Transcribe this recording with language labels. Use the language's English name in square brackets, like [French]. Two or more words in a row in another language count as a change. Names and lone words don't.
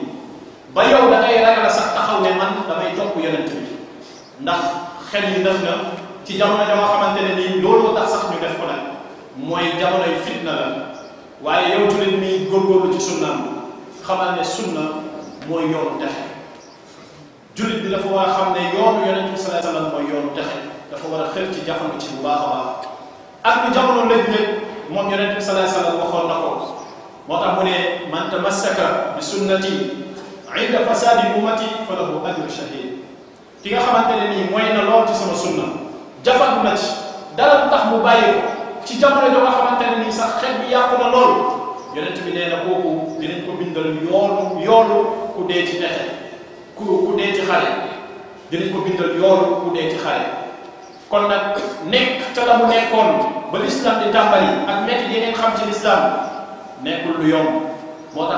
[Wolof] ba yow da ngay ragal sax taxaw ne man damay topp yonent bi ndax xel yi def na ci jamono ja nga xamante ne nii loolu tax sax ñu def ko nag mooy jamonoy fitna la waaye yow jullit mi góorgóorlu ci sunnaam xamal ne sunna mooy yoonu texe jullit bi dafa war a xam ne yoonu yonent bi [Arabic] صلى الله عليه وسلم [Wolof] mooy yoonu texe dafa war a xër ci jafandu ci bu baax a baax ak lu jamono léeg-léeg moom yonent bi [Arabic] صلى الله عليه وسلم [Wolof] waxoon na ko moo tax mu ne [Arabic] من تمسك بسنتي عند فساد أمتي فله أجر شهيد [Wolof] ki nga xamante ne nii mooy na lool ci sama sunna jafandu na ci dara du tax mu bàyyi ko ci jamono joo nga xamante ne nii sax xel bi yàqu na lool yonent bi nee na kooku dinañ ko bindal yoolu ku dee ci texe ku dee ci xare dinañ ko bindal yoolu ku dee ci xare kon nag nekk ca la mu nekkoon ba l'islam di tàmbali ak métti yi ngeen xam ci l'islam nekkul lu yomb moo tax